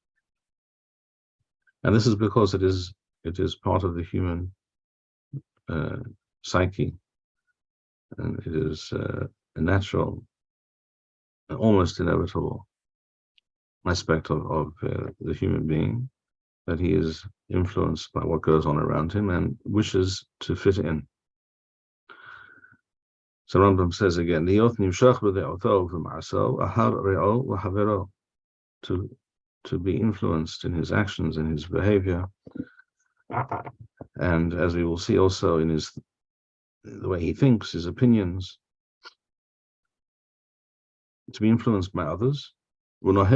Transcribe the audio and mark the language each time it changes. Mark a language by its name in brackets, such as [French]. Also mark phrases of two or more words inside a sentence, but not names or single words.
[English] And this is because it is part of the human psyche, and it is a natural, almost inevitable aspect of the human being, that he is influenced by what goes on around him and wishes to fit in. So Rambam says again, [Hebrew] Deot nimshach b'de'oto v'ma'aso ahar re'o v'havero, [English] to be influenced in his actions, in his behavior, and as we will see also in the way he thinks, his opinions, to be influenced by others, and